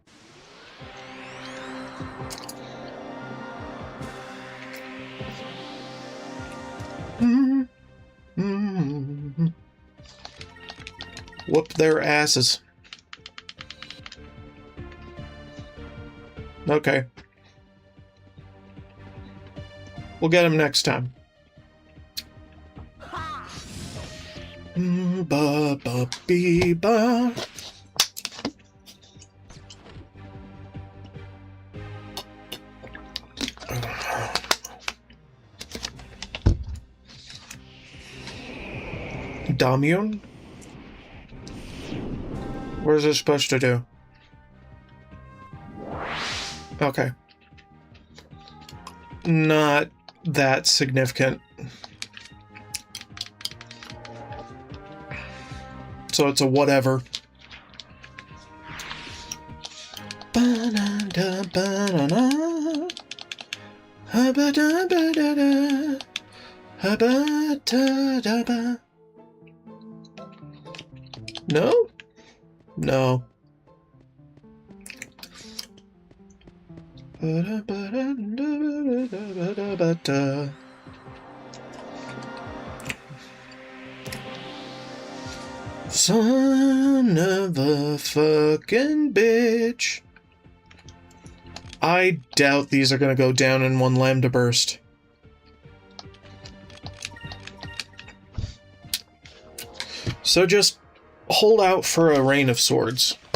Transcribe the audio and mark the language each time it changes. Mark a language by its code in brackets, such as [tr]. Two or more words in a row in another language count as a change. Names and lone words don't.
[en] Whoop their asses. Okay. We'll get him next time. Ba ba bee ba. Damune? What is it supposed to do? Okay. Not that significant. So it's a whatever. Ba-da-da, ba-da-da. Ha-ba-da-ba-da-da. Ha-ba-da-da-ba. No? No. Ba-da-ba-da-da-ba-da-ba-da. Son of a fucking bitch. I doubt these are gonna go down in one lambda burst. So just hold out for a rain of swords.